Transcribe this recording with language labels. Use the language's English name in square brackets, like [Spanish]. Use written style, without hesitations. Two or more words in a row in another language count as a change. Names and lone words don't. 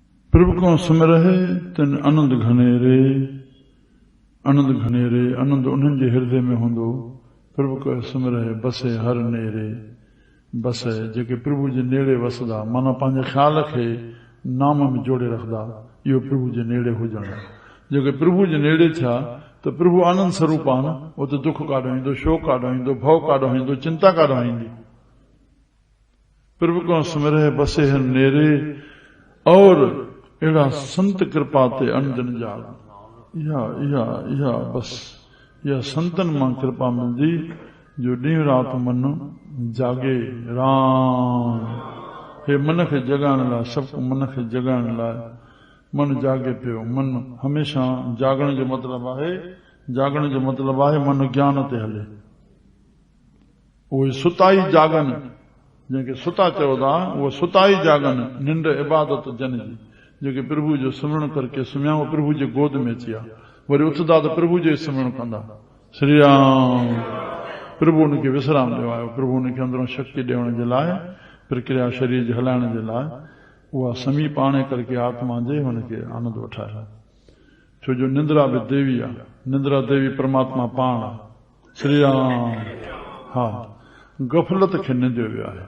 [Punjabi] प्रभु को सुमिरहे तिन आनंद घनेरे, [Sindhi] आनंद घनेरे, आनंद उन्हनि जे हृदय में हूंदो। [Punjabi] प्रभु को सुमिरहे बसे हर नेरे, [Sindhi] बसे जेके प्रभु जे नेड़े वसदा, माना पंहिंजे ख्याल खे नाम में जोड़े रखदा, इहो प्रभु जे नेड़े हुजण। जेके प्रभु जे नेड़े थिया तो प्रभु आनंद स्वरूप आहे न, वो तो दुख काॾो ईंदो, शोक काॾो ईंदो, भव काॾो ईंदो, चिंता काॾो ईंदी। [Punjabi] प्रभु को सुमिरहे बसे हर नेरे, [Sindhi] और अहिड़ा संत कृपा ते अनजन जाग। इहा बस इहा संतन मां कृपा मिलंदी जो ॾींहुं राति मन जागे। राम हे मन खे जगाइण लाइ, सभु मन खे जगाइण लाइ मन जागे पियो। मन हमेशा जागण जो मतिलबु आहे, जागण जो मतिलबु आहे मन ज्ञान ते हले। उहे सुताई जागनि, जंहिंखे सुता चयो था, उहे सुताई जागनि, निंड इबादत जन जी। जेके प्रभु जो सिमरण करके सुम्हिया, उहे प्रभु जे गोद में अची विया, वरी उथंदा त प्रभु जो सिमरण कंदा। श्री राम। प्रभु उनखे विश्राम ॾियो आहे, प्रभु उनखे अंदरों शक्ति ॾियण जे लाइ, प्रक्रिया शरीर जे हलाइण जे लाइ उहा समीप आणे करके आत्मा जे हुनखे आनंद वठाए। छो जो निंद्रा बि देवी आहे, निंद्रा देवी परमात्मा पाण आहे। श्री राम। हा, गफ़लत खे निंदियो वियो आहे।